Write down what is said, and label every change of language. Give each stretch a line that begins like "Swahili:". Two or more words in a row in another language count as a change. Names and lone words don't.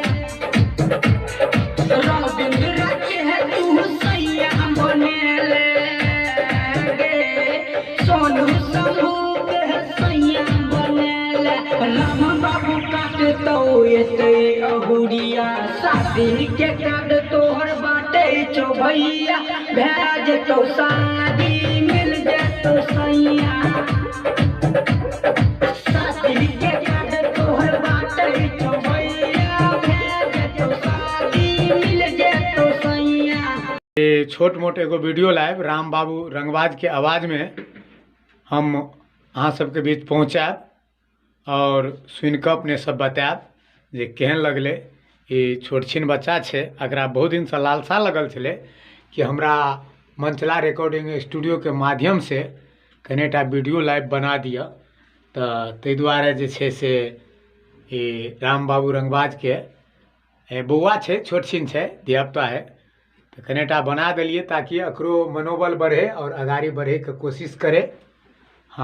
Maithili: रविंद्र के है तू सैया बनेले गे सोनू समूह के है सैया बनेले राम बाबू काटतो एते अहुरिया शादी के काट तोहर बाटे छौ भैया भेज तो शादी मिल जेतो सैया शादी के काट तोहर बाटे छौ भैया भेज तो शादी मिल जेतो सैया ये छोट मोट एगो वीडियो लाइव राम बाबू रंगबाज के आवाज में हम अहाँ सबके बीच पहुँचाब और सुनि कऽ अपने सब बतायब जे केहन लगलै। ई छोट छिन बच्चा छै, एकरा बहुत दिनसँ लालसा लगल छलै कि हमरा मनचला रिकॉर्डिंग स्टूडियोके माध्यमसँ कनिटा वीडियो लाइव बना दिअ, तऽ ताहि दुआरे जे छै से ई राम बाबू रंगबाजके बौआ छै, छोट छिन छै, धियापुता है, तऽ कनिटा बना देलियै ताकि एकरो मनोबल बढ़े और आगाड़ी बढ़ेके कोशिश करे।